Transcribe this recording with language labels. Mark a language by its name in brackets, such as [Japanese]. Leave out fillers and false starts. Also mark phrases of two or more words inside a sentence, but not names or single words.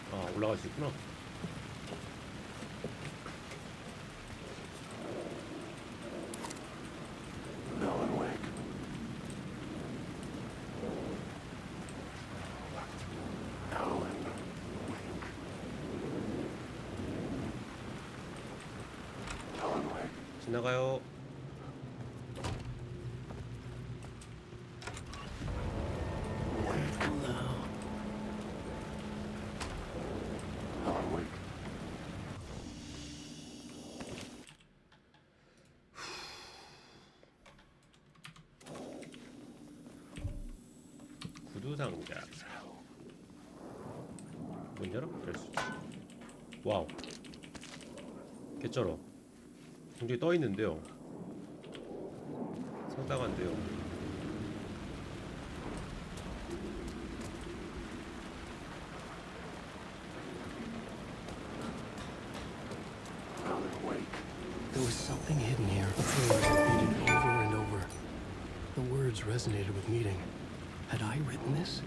[Korean] 올라갈 수 있구나. Alan Wake. Alan Wake. Alan Wake. 지나가요. Alan Wake. 구두 상자. 문 열어? 열 수 있지. 와우. 개쩔어. 굉장히 떠 있는데요. 상당한데요. Alan Wake. [English] There was something hidden here. Repeated over and over. The words resonated with meaning. Had I written this?